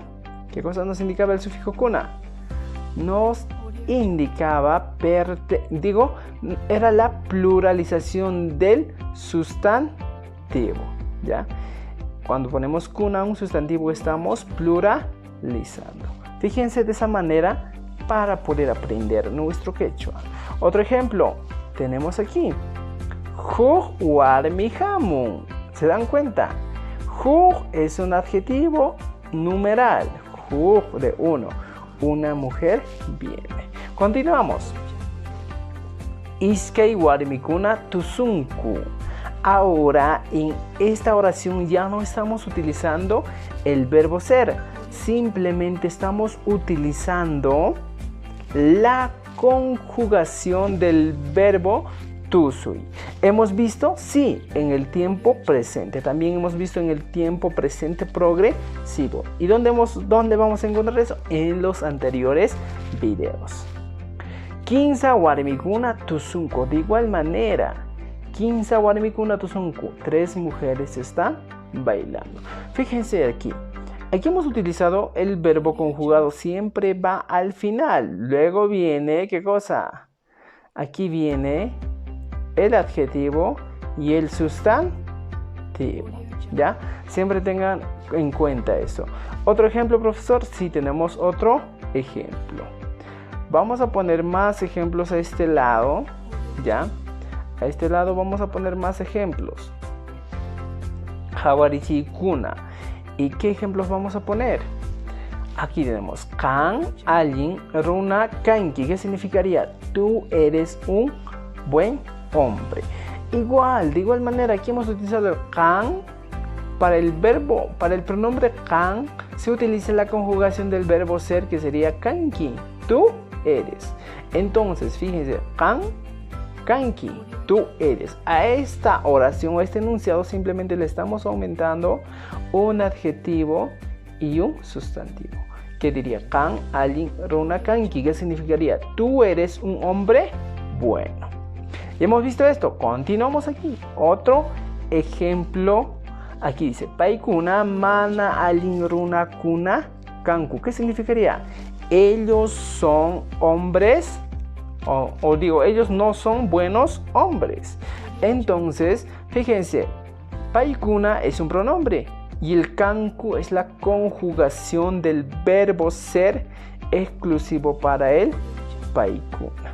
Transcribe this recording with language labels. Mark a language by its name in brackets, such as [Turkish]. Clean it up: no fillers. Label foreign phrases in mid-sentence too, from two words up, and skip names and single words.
[Spanish] ¿Qué cosa nos indicaba el sufijo kuna? Nos indicaba, era la pluralización del sustantivo, ¿ya? Cuando ponemos kuna a un sustantivo estamos pluralizando. Fíjense de esa manera para poder aprender nuestro quechua. Otro ejemplo. Tenemos aquí [Quechua] Huk warmi hamun. [Spanish] ¿Se dan cuenta? Huk es un adjetivo numeral. Huk de uno. Una mujer viene. Continuamos. [Quechua] Iskei warmi kuna tusunku. [Spanish] Ahora en esta oración ya no estamos utilizando el verbo ser. Simplemente estamos utilizando la conjugación del verbo tusui. ¿Hemos visto? Sí, en el tiempo presente. También hemos visto en el tiempo presente progresivo. ¿Y dónde vamos a encontrar eso? En los anteriores videos. [Quechua] Kinsa warmikuna tusunko. [Spanish] De igual manera, [Quechua] Kinsa warmikuna tusunko. [Spanish] 3 mujeres están bailando. Fíjense aquí. Aquí hemos utilizado el verbo conjugado, siempre va al final. Luego viene, ¿qué cosa? Aquí viene el adjetivo y el sustantivo, ¿ya? Siempre tengan en cuenta eso. ¿Otro ejemplo, profesor? Sí, tenemos otro ejemplo. Vamos a poner más ejemplos a este lado, ¿ya? A este lado vamos a poner más ejemplos. [Quechua] Hawarichi kuna. [Spanish] ¿Y qué ejemplos vamos a poner? Aquí tenemos kan, alguien, [Quechua] runa, kanki. [Spanish] ¿Qué significaría? Tú eres un buen hombre. De igual manera, aquí hemos utilizado el kan. Para el pronombre kan, se utiliza la conjugación del verbo ser, que sería kanki. Tú eres. Entonces, fíjense, [Quechua] kan, kanki. [Spanish] Tú eres. A esta oración, a este enunciado, simplemente le estamos aumentando un adjetivo y un sustantivo. ¿Qué diría? Kan, alguien, [Quechua] runa, kanki. [Spanish] ¿Qué significaría? Tú eres un hombre bueno. ¿Ya hemos visto esto? Continuamos aquí. Otro ejemplo Aquí dice, [Quechua] paikuna mana alin runakuna kanku. [Spanish] ¿Qué significaría? Ellos son hombres, o digo, ellos no son buenos hombres. Entonces, fíjense, paikuna es un pronombre y el kanku es la conjugación del verbo ser exclusivo para el paikuna.